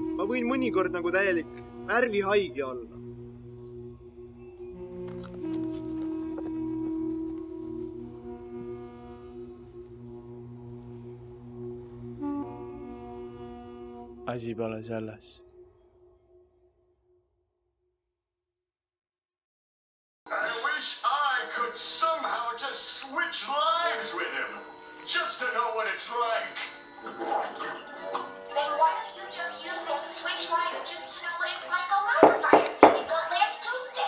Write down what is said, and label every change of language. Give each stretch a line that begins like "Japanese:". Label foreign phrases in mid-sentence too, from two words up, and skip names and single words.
Estonian: Ma võin mõnikord nagu täielik närvihaige olla. Asi pole selles.
English: I wish I could somehow just switch lives with him. Just to know what it's like. Then why don't you just use them switch lives just to know what it's like a ladder fire thing you built last Tuesday?